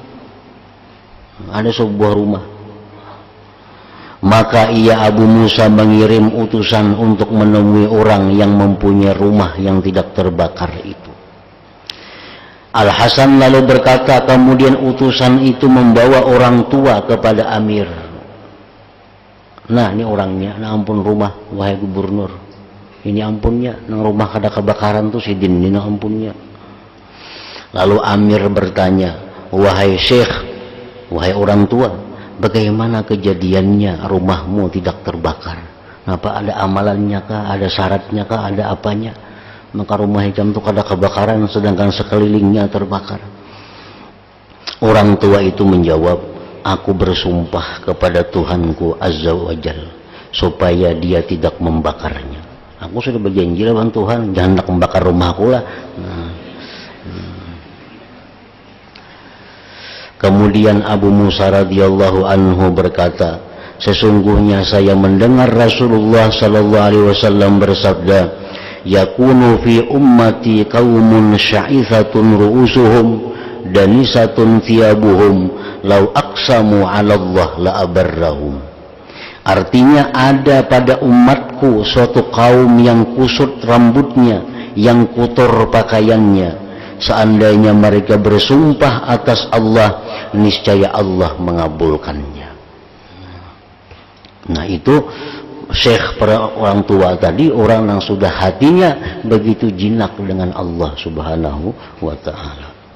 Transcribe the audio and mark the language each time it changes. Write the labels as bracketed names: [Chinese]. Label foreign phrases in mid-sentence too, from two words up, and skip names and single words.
[Indonesian] Ada sebuah rumah. Maka ia Abu Musa mengirim utusan untuk menemui orang yang mempunyai rumah yang tidak terbakar itu. Al-Hasan lalu berkata, kemudian utusan itu membawa orang tua kepada Amir. [Banjar] Nah, ini orangnya, nah ampun rumah, wahai gubernur. Ini ampunnya, nang rumah kada kebakaran tuh sidin, ini ampunnya. [Indonesian] Lalu Amir bertanya, wahai Syekh, wahai orang tua, bagaimana kejadiannya rumahmu tidak terbakar? [Banjar] Apa ada amalannya kah, ada syaratnya kah, ada apanya? [Indonesian] Maka rumah hikam itu [Banjar] kada kebakaran [Indonesian] sedangkan sekelilingnya terbakar. Orang tua itu menjawab, aku bersumpah kepada Tuhanku [Arabic] عز وجل [Indonesian] supaya dia tidak membakarnya. [Banjar] Aku sudah berjanji lawan Tuhan, jangan nak membakar rumahku lah. [Indonesian] Kemudian Abu Musa [Arabic] رضي الله عنه [Indonesian] berkata, sesungguhnya saya mendengar Rasulullah [Arabic] صلى الله عليه وسلم [Indonesian] bersabda, [Arabic] يكون في أمتي قوم شعثة رؤوسهم دنسة ثيابهم لو أقسموا على الله لأبرهم. [Indonesian] Artinya ada pada umatku suatu kaum yang kusut rambutnya, yang kotor pakaiannya. Seandainya mereka bersumpah atas Allah, niscaya Allah mengabulkannya. Nah itu syekh para orang tua tadi, orang yang sudah hatinya begitu jinak dengan Allah [Arabic] سبحانه وتعالى.